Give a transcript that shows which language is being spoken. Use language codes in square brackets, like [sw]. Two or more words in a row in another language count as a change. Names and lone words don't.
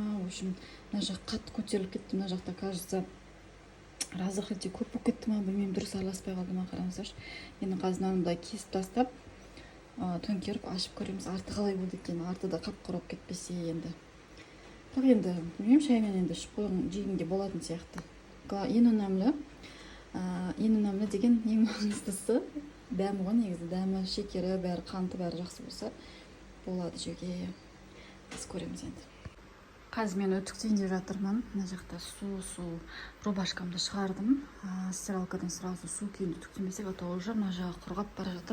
[ru] В общем, [kk] мына жақ қатты көтеріліп кетті. Мына жақта, [ru] кажется, разрыхлитель [kk] көп болып кетті ма, білмеймін, дұрыс араласпай қалды ма, қараңыздаршы. Енді қазір мынандай кесіп тастап, төңкеріп ашып көреміз. Арты қалай болды екен, арты да қап-қара болып кетпесе енді. Бірақ енді білмеймін, шаймен енді ішіп қойған жегенге болатын сияқты. Ең өнімлі [tr] en önemli [kk] degan en mаңыздысы дәмі ғой негізі. Дәмі, шекері, бәрі, қанты бәрі жақсы болса болады жеуге. Біз көреміз енді. Қазір мен үтіктейін деп жатырмын. Мына жақта су рубашкамды шығардым. Стиралкадан сразу су күйінде үтіктемесек, [ru] а то уже [kk] мына жағы құрғап бара жатыр.